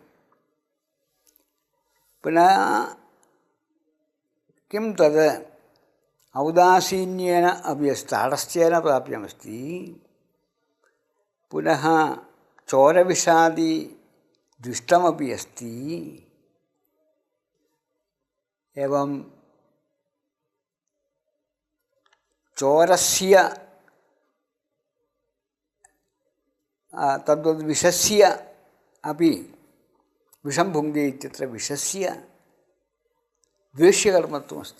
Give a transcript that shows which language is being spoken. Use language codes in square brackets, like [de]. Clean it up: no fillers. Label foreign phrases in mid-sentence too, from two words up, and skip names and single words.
[sa] പുനഃ കിം തത് ഔദാസീന്യേന അപി അസ്തി. താടസ്ഥ്യേന പ്രാപ്യമസ്തി. പുനഃ ചോരവിഷാദി ദുഷ്ടമപി അസ്തി. एवं चोरस्य तद्विषस्य अपि विषं भुङ्क्ते इत्यत्र विषस्य द्वेष्यकर्मत्वमस्ति.